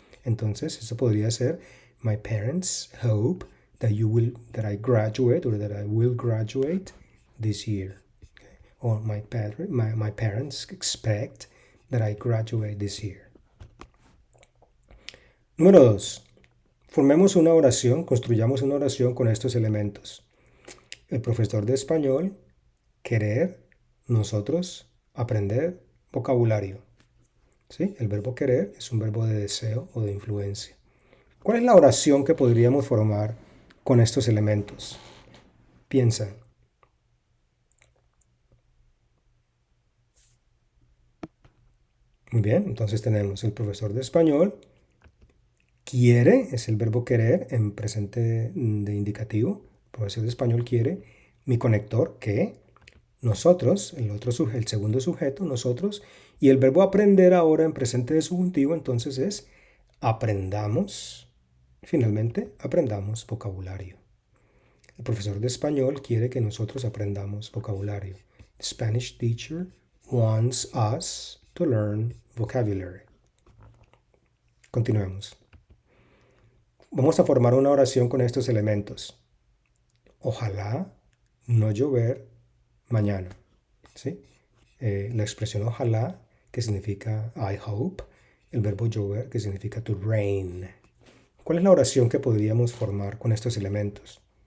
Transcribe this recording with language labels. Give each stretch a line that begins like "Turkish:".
Spanish: Entonces, eso podría ser
English: my parents hope that I graduate or that I will graduate this year. Okay? Or my parents expect that I graduate this year.
Spanish: Número 2. Formemos una oración, construyamos una oración con estos elementos. El profesor de español, querer, nosotros, aprender, vocabulario. ¿Sí? El verbo querer es un verbo de deseo o de influencia. ¿Cuál es la oración que podríamos formar con estos elementos? Piensa. Muy bien, entonces tenemos el profesor de español. Quiere es el verbo querer en presente de indicativo. El profesor de español quiere. Mi conector, que. Nosotros, el segundo sujeto, nosotros. Y el verbo aprender ahora en presente de subjuntivo, entonces es aprendamos. Finalmente, aprendamos vocabulario. El profesor de español quiere que nosotros aprendamos vocabulario.
English: The Spanish teacher wants us to learn vocabulary.
Spanish: Continuemos. Vamos a formar una oración con estos elementos. Ojalá no llover mañana. ¿Sí? La expresión ojalá, que significa
English: I hope.
Spanish: El verbo llover, que significa
English: to rain.
Spanish: ¿Cuál es la oración que podríamos formar con estos elementos?